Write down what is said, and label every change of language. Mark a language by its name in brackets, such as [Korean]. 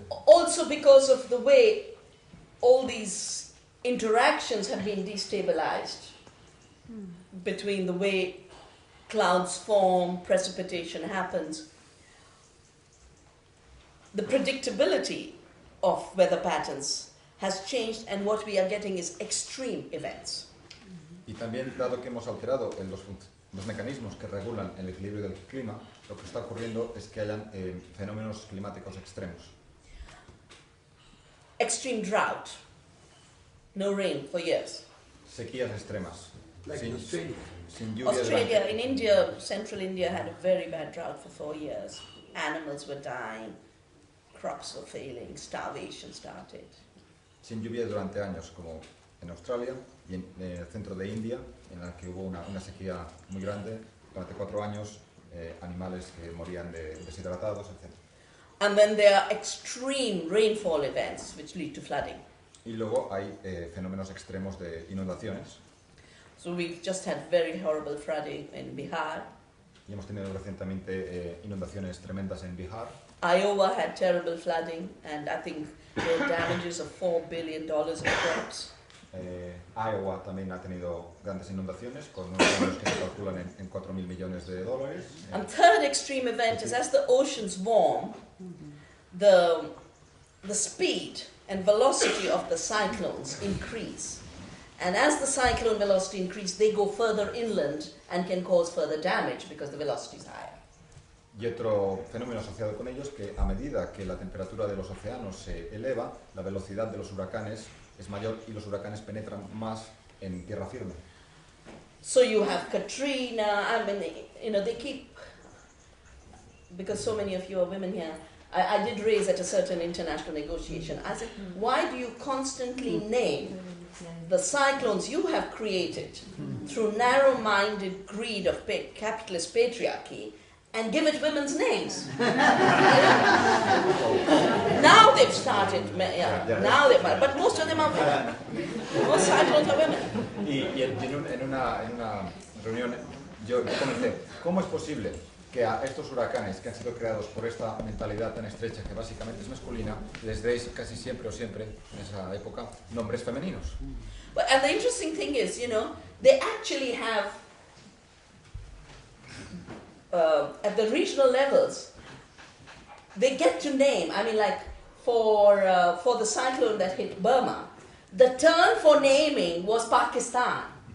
[English] Also because of the way all these interactions have been destabilized between the way clouds form, precipitation happens, the predictability of weather patterns has changed, and what we are getting is extreme events. [Spanish] Y también, dado que hemos alterado en los mecanismos que regulan el equilibrio del clima, lo que está ocurriendo es que hayan fenómenos climáticos extremos. [English] Extreme drought, no rain for years. [Spanish] Sequías extremas, sin lluvia. [English] Australia, in India, central India had a very bad drought for 4 years. Animals were dying, crops were failing, starvation started. [Spanish] Sin lluvia durante años, como en Australia y en el centro de India, en la que hubo una sequía muy grande durante 4 años, animales que morían deshidratados, etc. [English] And then there are extreme rainfall events which lead to flooding. [Spanish] Y luego hay fenómenos extremos de inundaciones. [English] So we've just had very horrible flooding in Bihar. [Spanish] Y hemos tenido recientemente inundaciones tremendas en Bihar. [English] Iowa had terrible flooding, and I think there were damages of $4 billion in crops. [Spanish] Iowa también ha tenido grandes inundaciones con unos daños que se calculan en $4.000 millones. [English] And third extreme event is as the oceans warm, the speed and velocity of the cyclones increase. And as the cyclone velocity increases, they go further inland and can cause further damage because the velocity is higher. [Spanish] Y otro fenómeno asociado con ello es que a medida que la temperatura de los océanos se eleva, la velocidad de los huracanes es mayor y los huracanes penetran más en tierra firme. [English] So you have Katrina, I mean, they keep, because so many of you are women here, I did raise at a certain international negotiation, I said, why do you constantly name the cyclones you have created through narrow-minded greed of capitalist patriarchy and give it women's names? Now they've started, but most of them are women. Most cyclones are women. [Spanish] Y en una reunión yo comenté, ¿cómo es posible que a estos huracanes que han sido creados por esta mentalidad tan estrecha que básicamente es masculina, les deis casi siempre o siempre, en esa época, nombres femeninos? [English] And the interesting thing is, they actually have, at the regional levels, they get to name, I mean, like for the cyclone that hit Burma, the turn for naming was Pakistan.